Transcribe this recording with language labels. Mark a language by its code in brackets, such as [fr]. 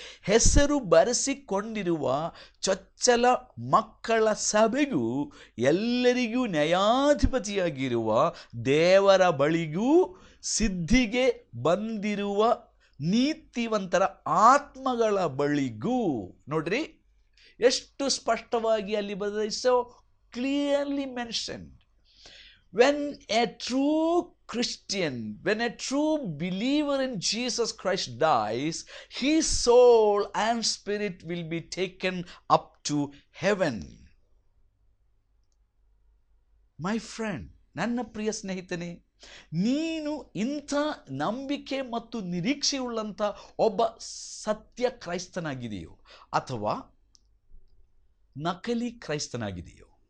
[kn] ಹೆಸರು ಬರೆಸಿಕೊಂಡಿರುವ ಚೊಚ್ಚಲ ಮಕ್ಕಳ ಸಭೆಗೂ ಎಲ್ಲರಿಗೂ ನ್ಯಾಯಾಧಿಪತಿಯಾಗಿರುವ ದೇವರ ಬಳಿಗೂ ಸಿದ್ಧಿಗೆ ಬಂದಿರುವ ನೀತಿವಂತರ ಆತ್ಮಗಳ ಬಳಿಗೂ. ನೋಡ್ರಿ ಎಷ್ಟು ಸ್ಪಷ್ಟವಾಗಿ ಅಲ್ಲಿ ಬರೆದಿದೆ. [en] So clearly mentioned, when a true Christian, when a true believer in Jesus Christ dies, his soul and spirit will be taken up to heaven. My friend, [kn] ನನ್ನ ಪ್ರಿಯ ಸ್ನೇಹಿತನೇ, ನೀನು ಇಂಥ ನಂಬಿಕೆ ಮತ್ತು ನಿರೀಕ್ಷೆಯುಳ್ಳಂಥ ಒಬ್ಬ ಸತ್ಯ ಕ್ರೈಸ್ತನಾಗಿದೆಯೋ ಅಥವಾ ನಕಲಿ ಕ್ರೈಸ್ತನಾಗಿದೆಯೋ?